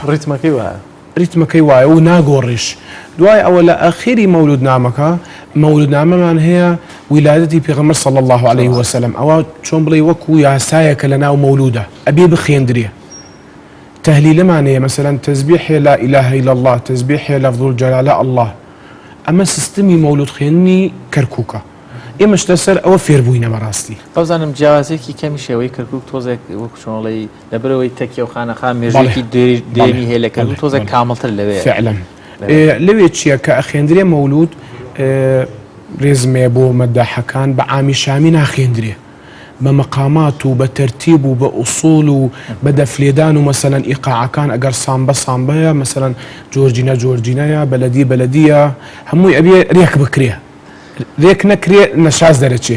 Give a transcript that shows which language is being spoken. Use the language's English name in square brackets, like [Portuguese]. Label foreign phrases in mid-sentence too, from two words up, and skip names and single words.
[Central Kurdish] ڕیتمەکەی وایە ریتمەکەی وایە و ناگۆڕیش دوای ئەوە لە ئەخیری مەولودنامەکە مەولودنامەمان هەیە ویلادەتی پێغەمبەر [Arabic] صلی الله عليه وسلم [Central Kurdish] ئەوە چۆن بڵێ وەکو یاسایەکە لە ناو مەولودە ئەبێ بخوێندرێ تهلیلمان هەیە مەسەلەن تەسبیح [Arabic] لا إله إلا الله [Central Kurdish] تسبیح [Arabic] لفظ الجلالة الله [Central Kurdish] ئەمە سیستمی مەولود خوێندنی کەرکووکە ئێمەش لەسەر ئەوە فێربووینە بەڕاستی بەزانم جیاوازێکی کەمی شێوەی کەرکووک تۆزێک وەکو چۆنڵی لەبەرەوەی تەکیە و خانەخان مێژێکی دێنی هەیە لە کەرکووک تۆزێک کامڵتر لەوێ فعلا لەوێ چییە کە ئەخێندرێ مەولود ڕێزمێ بۆ مەداحەکان بە عامی شامی ناخێندرێ بە مەقامات و بە تەرتیب و بە ئوسوڵ و بە دەفلێدان و مەسەلەن ئیقاعەکان ئەگەر سامبەیە مەسەلەن جۆرجینەیە بەلەدیە هەمووی ئەبێ ڕێک بکرێ ڕێک نەکرێ نەشاز دەرەچێ